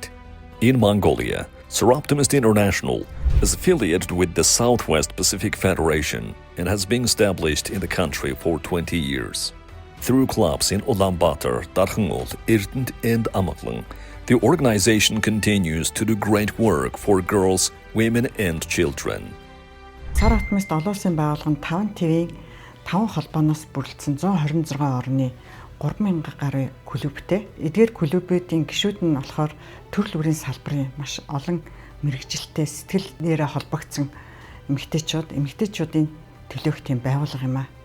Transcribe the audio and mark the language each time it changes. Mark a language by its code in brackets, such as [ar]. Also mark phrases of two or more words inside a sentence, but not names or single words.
[en] In Mongolia, Seroptimist International is affiliated with the Southwest Pacific Federation and has been established in the country for 20 years. Through clubs in Ulaanbaatar, Darkgangol, Erdenet, and Amoklang, the organization continues to do great work for girls, women, and children. [mn] Seroptimist олон улсын байгууллага нь 5 ТV-ийн 5 холбооноос бүрдсэн 126 орны 3000 гаруй клубтэй. Эдгээр клубүүдийн гишүүд нь болохоор төрөл бүрийн салбарын маш олон мэрэгжилтэй сэтгэлээрээ холбогдсон эмэгтэйчүүдийн төлөөх тийм байгууллага юм а.